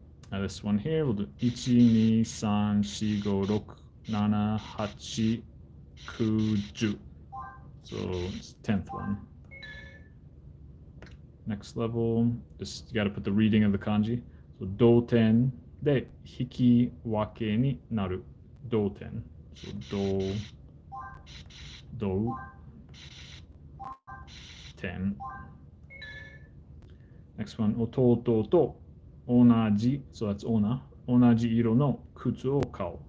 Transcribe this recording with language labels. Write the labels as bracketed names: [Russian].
[English] Now this one here, we'll do 1, 2, 3, 4, 5, 6, 7, 8, 9, 10. So it's the 10th one. Next level, just you got to put the reading of the kanji. So [Japanese] 同点で引き分けになる。同点。 [English] So [Japanese] 同点。 [English] Next one, [Japanese] 弟と同じ。 [English] So that's [Japanese] 同じ色の靴を買う。